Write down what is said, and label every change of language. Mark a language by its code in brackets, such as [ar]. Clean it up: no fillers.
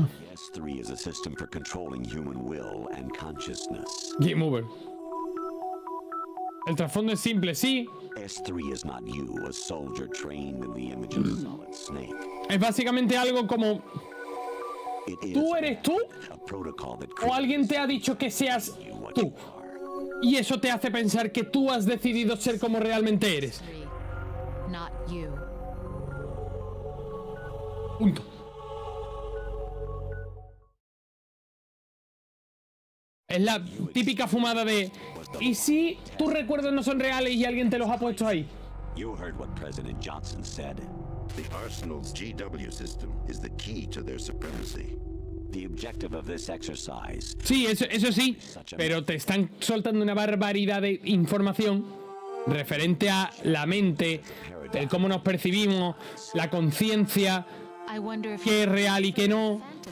[en] The S3 is a system for controlling human will and consciousness. Game over. [es] El trasfondo es simple, sí. [en] S3 is not you, a soldier trained in the image of a solid snake. [es] Es básicamente algo como... [en] It is [es] ¿Tú eres tú? [en] a protocol that [es] ¿O alguien te ha dicho que seas tú? Y eso te hace pensar que tú has decidido ser como realmente eres. [en] Not you. [es] Punto. Es la típica fumada de... ¿Y si tus recuerdos no son reales y alguien te los ha puesto ahí? [en] You heard what President Johnson said. The Arsenal's GW system is the key to their supremacy. The objective of this exercise. [es] Sí, eso sí, pero te están soltando una barbaridad de información referente a la mente, el cómo nos percibimos, la conciencia, qué es real y qué no.